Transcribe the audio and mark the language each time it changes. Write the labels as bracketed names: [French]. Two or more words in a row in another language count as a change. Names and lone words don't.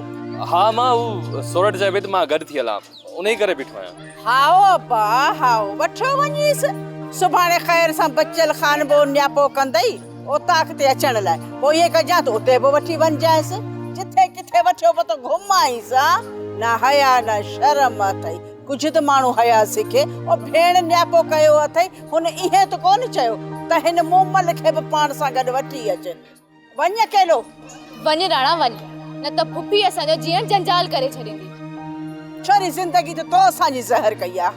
[Sindhi] हा मां हू सोरठ जे विद मां गॾु थी हलां, उन ई करे बीठो आहियां। हाओ अब्बा हाओ, वठो वञीसि। सुभाणे ख़ैर सां बचल खान बो न्यापो कंदई ओताक ते अचण लाइ। पोइ ये कजां त उते बि वठी वञजांइसि। जिथे किथे वठो पो त घुमाईसि। ना हया ना शर्म अथई। कुझु त माण्हू हया सिखे। ओ भेण न्यापो कयो अथई, हुन इहे त कोन चयो त हिन मोमल खे बि पाण सां गॾु वठी अचे। वञ अकेलो। वञ राणा वञ, न त फुफी असांजो जीअं जंजाल करे छॾींदी। छोरी ज़िंदगी त तो असांजी ज़हर कई आहे।